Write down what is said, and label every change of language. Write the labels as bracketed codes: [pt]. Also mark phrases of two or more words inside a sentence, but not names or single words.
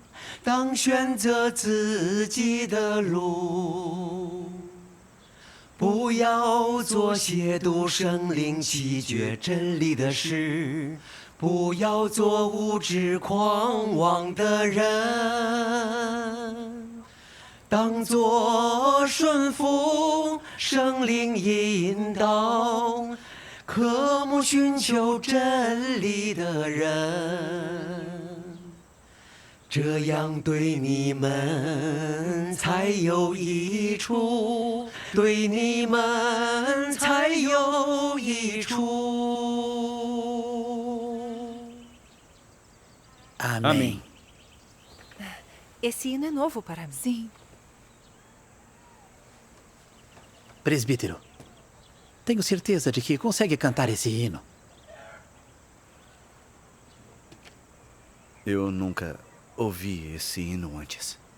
[zh] 当选择自己的路， 不要做亵渎圣灵、弃绝真理的事，不要做无知狂妄的人，当作顺服圣灵引导，渴慕寻求真理的人。这样对你们才有益处，对你们才有益处。 [pt] Amém. Esse hino é novo para mim. Sim. Presbítero, tenho certeza de que consegue cantar esse hino. Eu nunca ouvi esse hino antes.